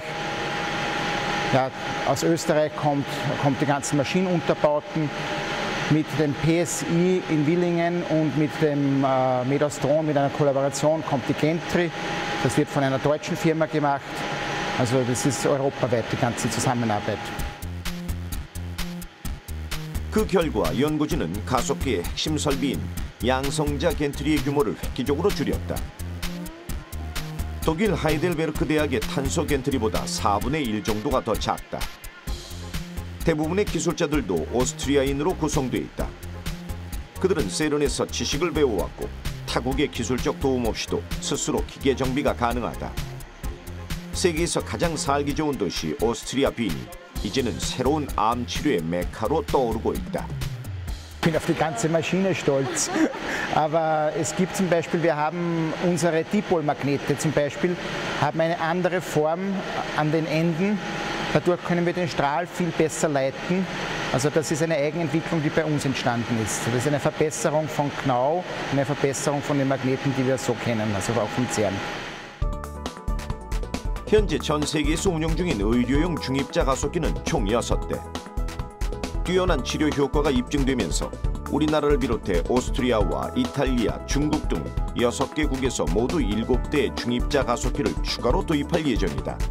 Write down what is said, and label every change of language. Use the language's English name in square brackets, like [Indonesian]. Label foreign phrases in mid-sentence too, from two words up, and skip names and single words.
[German] Ja, aus Österreich kommt die ganzen Maschinenunterbauten. Mit dem PSI in Willingen und mit dem Medostron, mit einer Kollaboration, kommt die Gentry. Das wird von einer deutschen Firma gemacht. Also das ist europaweit die ganze Zusammenarbeit. [Korean] 그 결과 연구진은 가속기의 핵심 설비인 양성자 겐트리의 규모를 획기적으로 줄였다. 독일 하이델베르크 대학의 탄소 겐트리보다 4분의 1 정도가 더 작다. 대부분의 기술자들도 오스트리아인으로 구성돼 있다. 그들은 세른에서 지식을 배워왔고 타국의 기술적 도움 없이도 스스로 기계 정비가 가능하다. 세계에서 가장 살기 좋은 도시 오스트리아 빈이 이제는 새로운 암 치료의 메카로 떠오르고 있다. [German] Ich bin auf die ganze Maschine stolz, aber es gibt zum Beispiel, wir haben unsere Dipolmagnete zum Beispiel, haben eine andere Form an den Enden Dadurch können wir den Strahl viel besser leiten. Also das ist eine Eigenentwicklung, die bei uns entstanden ist. Das ist eine Verbesserung von Knauf, eine Verbesserung von den Magneten, die wir so kennen, also auch vom CERN. [Korean] 현재 전 세계에서 운영 중인 의료용 중입자 가속기는 총 6대. 뛰어난 치료 효과가 입증되면서 우리나라를 비롯해 오스트리아와 이탈리아, 중국 등 6개국에서 모두 7대의 중입자 가속기를 추가로 도입할 예정이다.